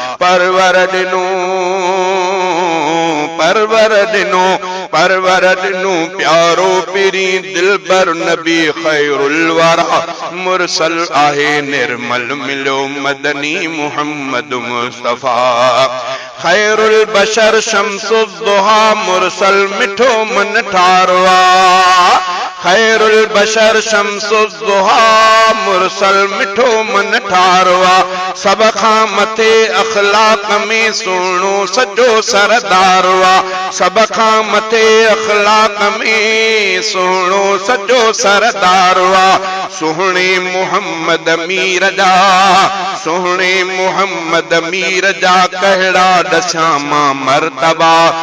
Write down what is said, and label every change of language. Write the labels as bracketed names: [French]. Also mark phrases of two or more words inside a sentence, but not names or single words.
[Sindhi] پرور ڏنو، پرور ڏنو، پرور ڏنو پيارو پيرين دلبر نبي [Arabic] خير الورا. [Sindhi] مرسل آهي نرمل مليو مدني محمد مصطفيٰ. [Arabic] خير البشر شمس الضحى [Sindhi] مرسل مٺو من ٺارو آ. [Arabic] خير البشر شمس الضحى [Sindhi] مرسل مٺو من ٺارو آ. سڀ کان مٿي اخلاق ۾ سهڻو سچو سردار آ. سڀ کان مٿي اخلاق ۾ سهڻو سچو سردار آ. سهڻي محمد مير جا، سهڻي محمد مير جا ڪهڙا ڏسان مان مرتبا.